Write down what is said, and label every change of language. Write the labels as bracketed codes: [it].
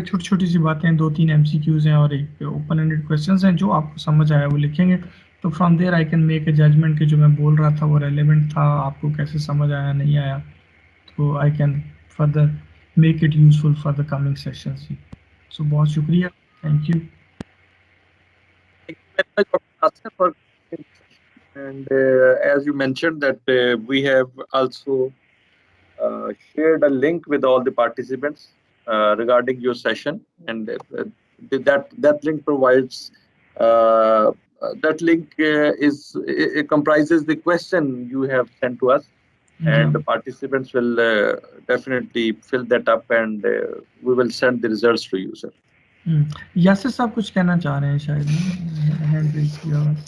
[hi] छोटी छोटी सी बातें, 2-3 एमसीक्यूज हैं और एक ओपन एंडेड क्वेश्चंस हैं, जो आपको समझ आया वो लिखेंगे। [en] तो from there I can make a judgement [hi] कि जो मैं बोल रहा था वो रेलेवेंट था, आपको कैसे समझ आया नहीं आया, [en] तो I can further make it useful for the coming sessions. [hi] सो बहुत शुक्रिया, [en] Thank you. Thank you very much, Dr. Nasir, for giving the session. And as you mentioned that we have also shared a link with all the participants regarding your session, and that link provides that link comprises the question you have sent to us, [hi] ji [en] and the participants will definitely fill that up, and we will send the results to you, sir. [hi] Yasir साहब कुछ कहना चाह रहे हैं शायद, hand raise किया हुआ है।